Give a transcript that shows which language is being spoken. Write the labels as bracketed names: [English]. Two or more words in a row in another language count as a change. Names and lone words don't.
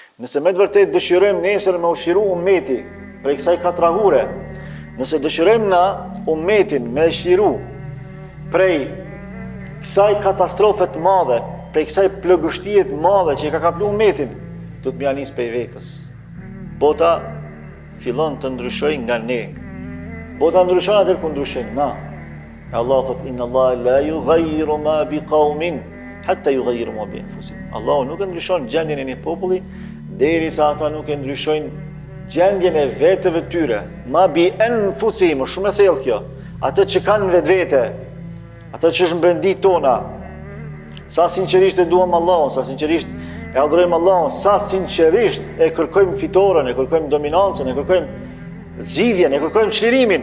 [Albanian] Nëse me të vërtet dëshirojmë nesër me ushiru ummeti prej kësaj katrahure, nëse dëshirojmë na ummetin me ushiru prej kësaj katastrofe të madhe, prej kësaj plëgështie të madhe që i ka kaplu ummetin, do të mja nis prej vetës. Bota fillon të ndryshoj nga ne. Bota ndryshon atër ku ndryshojmë na. E Allah thot, [Arabic] إن الله لا يغير ما بقوم حتى يغيروا ما بأنفسهم. [Albanian] Allahu nuk e ndryshon gjendjen e një populli derisa ata nuk e ndryshojnë gjendjen e vetëve tyre. [Arabic] ما بأنفسهم, [Albanian] shumë e thellë kjo. Atë që kanë vetvete, atë që është mbrëndi tona. Sa sinqerisht e duam Allahun, sa sinqerisht e adhurojmë Allahun, sa sinqerisht e kërkojmë fitoren, e kërkojmë dominancën, e kërkojmë zgjidhjen, e kërkojmë çlirimin.